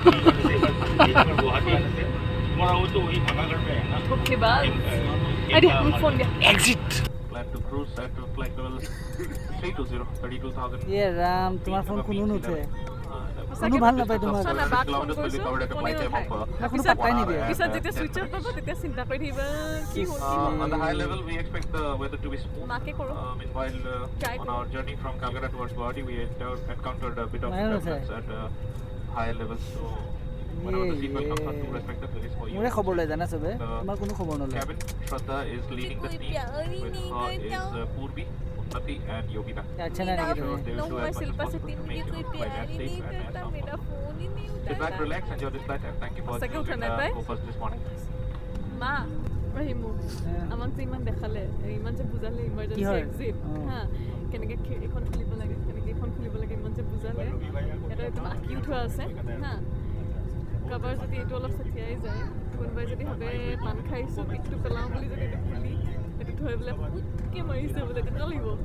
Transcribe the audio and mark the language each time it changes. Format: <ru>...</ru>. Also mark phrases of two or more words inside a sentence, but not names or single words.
<as>এক্সিট। ইয়ে ৰাম, তোমাৰ ফোন কোনো নুঠে, কোনো ভাল নাপায় তোমাক, কোনো পাত্তাই নিদিয়ে। পিছত যেতিয়া ছুইচ অফ পাব তেতিয়া চিন্তা কৰি থাকিবা কি হ'ল।</as> <en>On the high level, we expect the weather to be smooth.</en> <as>মাকে কৰোঁ।</as> <en>Meanwhile, on our journey from Calcutta towards Guwahati, we encountered a bit of turbulence at higher levels. So, whenever the seatbelt comes on, do respect the place for you.</en> <as>মোৰে খবৰ লয় জানা চবে, তোমাৰ কোনো খবৰ নলয়।</as> <en>Cabin, Shraddha is leading the team. With her is Purvi, Unnati and Yogita.</en> <hi>अच्छा नहीं लगे तुम्हें?</hi> <en>They will do as much as possible to make sure the flight as safe and as sound possible. Sit back, relax, enjoy this flight, and thank you for</en> <as>সঁচাকৈ উঠা</as> <en>choosing</en> <as>নাই পাই?</as> <en>Go First this morning.</en> <as>মা ৰহিমু আমাক যে ইমান দেখালে, ইমান যে বুজালে</as> <en>emergency exit,</en> <as>হা কেনেকৈ এইখন খুলিব লাগে, কেনেকৈ এইখন খুলিব লাগে, ইমান যে বুজালে। এটা একদম আঁকি উঠোৱা আছে, হা। কাবাৰ যদি এইটো অলপ চঠিয়াই যায়, কোনোবাই যদি ভাবে পান খাইছোঁ, পিঠটো পেলাওঁ বুলি যদি এইটো খুলি এইটো থৈ বোলে পুটকৈ মাৰিছে বোলে, কেনেকুৱা লাগিব?</as>